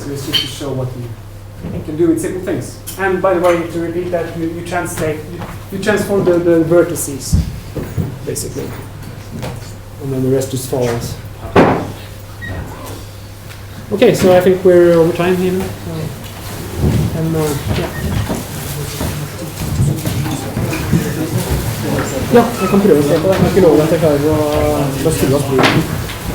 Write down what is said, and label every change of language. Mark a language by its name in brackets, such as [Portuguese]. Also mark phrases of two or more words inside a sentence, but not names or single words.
[English] So it's just to show what you can do with simple things. And by the way, to repeat that, you transform the vertices, basically. And then the rest just follows. Okay, so I think we're over time here. [Norwegian] Ja, jeg kan prøve å se på det. Jeg har ikke lovet at jeg klarer å skru oss.